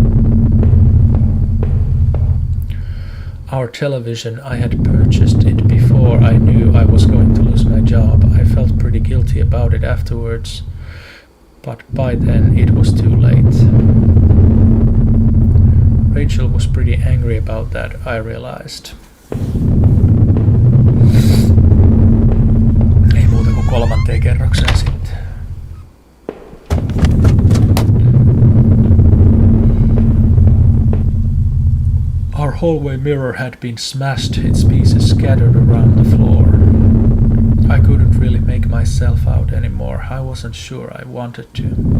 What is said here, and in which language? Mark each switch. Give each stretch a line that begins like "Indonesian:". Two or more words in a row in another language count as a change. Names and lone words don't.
English: Our television, I had purchased it before I knew I was going to lose my job. I felt pretty guilty about it afterwards, but by then it was too late. Rachel was pretty angry about that, I realized.
Finnish: Ei muuta kuin 3. kerrokseen sitten.
English: Our hallway mirror had been smashed, its pieces scattered around the floor. I couldn't really make myself out anymore. I wasn't sure I wanted to.